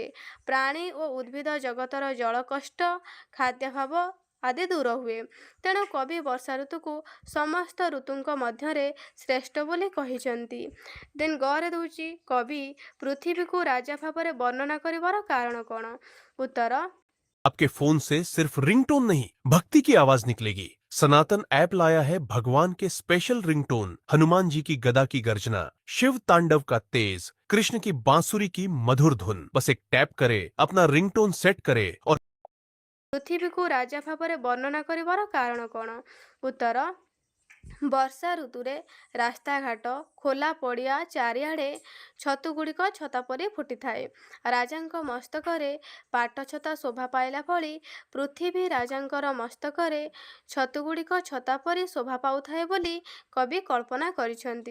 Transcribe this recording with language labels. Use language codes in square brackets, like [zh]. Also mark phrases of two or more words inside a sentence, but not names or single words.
[or] ପ୍ରାଣୀ ଓ ଉଦ୍ଭିଦ ଜଗତର ଜଳ କଷ୍ଟ, ଖାଦ୍ୟାଭାବ ଆଦି ଦୂର ହୁଏ। ତେଣୁ କବି ବର୍ଷା ଋତୁକୁ ସମସ୍ତ ଋତୁଙ୍କ ମଧ୍ୟରେ ଶ୍ରେଷ୍ଠ ବୋଲି କହିଛନ୍ତି। ଦେନ୍ ଗରେ ଦେଉଛି କବି ପୃଥିବୀକୁ ରାଜା ଭାବରେ ବର୍ଣ୍ଣନା କରିବାର କାରଣ କ'ଣ? ଉତ୍ତର [hi] आपके फोन से सिर्फ रिंगटोन नहीं, भक्ति की आवाज निकलेगी। सनातन ऐप लाया है भगवान के स्पेशल रिंगटोन, हनुमान जी की गदा की गर्जना, शिव तांडव का तेज, कृष्ण की बांसुरी की मधुर धुन। बस एक टैप करे, अपना रिंगटोन सेट करे और [or] ପୃଥିବୀକୁ ରାଜା ଭାବରେ ବର୍ଣ୍ଣନା କରିବାର କାରଣ କ'ଣ? ଉତ୍ତର ବର୍ଷା ଋତୁରେ ରାସ୍ତାଘାଟ, ଖୋଲା ପଡ଼ିଆ ଚାରିଆଡ଼େ ଛତୁଗୁଡ଼ିକ ଛତା ପରି ଫୁଟିଥାଏ। ରାଜାଙ୍କ ମସ୍ତକରେ ପାଟଛତା ଶୋଭା ପାଇଲା ଭଳି ପୃଥିବୀ ରାଜାଙ୍କର ମସ୍ତକରେ ଛତୁଗୁଡ଼ିକ ଛତା ପରି ଶୋଭା ପାଉଥାଏ ବୋଲି କବି କଳ୍ପନା କରିଛନ୍ତି।